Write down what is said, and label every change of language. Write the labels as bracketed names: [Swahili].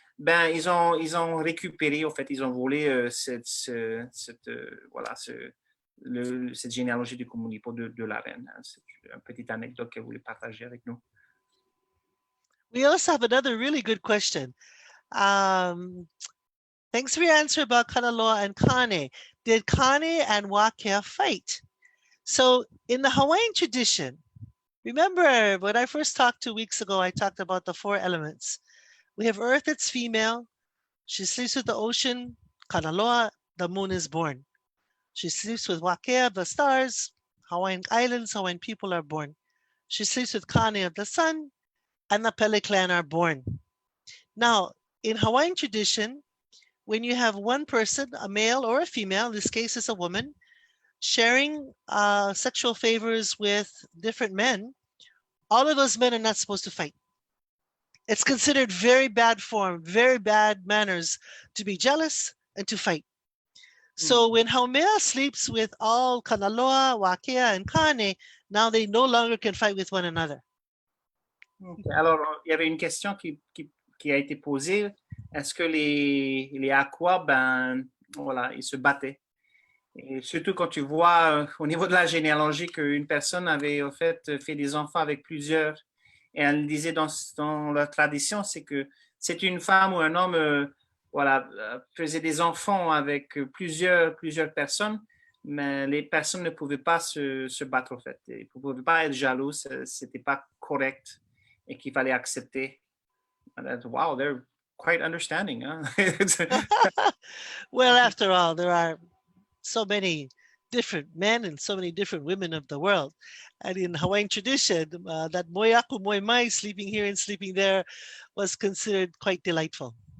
[French] Ben, ils ont récupéré, en fait, ils ont volé cette généalogie du Kumulipo de la reine. C'est une petite anecdote qu'elle voulait partager avec nous. [English] We also have another really good question. Thanks for your answer about Kanaloa and Kane. Did Kane and Wākea fight? So in the Hawaiian tradition, remember when I first talked 2 weeks ago, I talked about the 4 elements. We have Earth, it's female. She sleeps with the ocean, Kanaloa, the moon is born. She sleeps with Wakea, the stars, Hawaiian islands, Hawaiian people are born. She sleeps with Kane of the sun, and the Pele clan are born. Now, in Hawaiian tradition, when you have one person, a male or a female, in this case is a woman, sharing sexual favors with different men, all of those men are not supposed to fight. It's considered very bad form, very bad manners to be jealous and to fight. So when Haumea sleeps with all Kanaloa, Wākea, and Kane, now they no longer can fight with one another. Okay. [French] Alors, il y avait une question qui a été posée. Est-ce que les Aqua, ben, voilà, ils se battaient? Et surtout quand tu vois au niveau de la généalogie qu'une personne avait en fait des enfants avec plusieurs. Et elle disait dans leur tradition, c'est que c'est une femme ou un homme voilà, faisait des enfants avec plusieurs personnes, mais les personnes ne pouvaient pas se battre en fait. Ils ne pouvaient pas être jaloux, c'était pas correct et qu'il fallait accepter. [English] Wow, they're quite understanding. Huh? Well, after all, there are so many different men and so many different women of the world. And in Hawaiian tradition, that [Hawaiian] moiaku moi mai, [English] sleeping here and sleeping there, was considered quite delightful.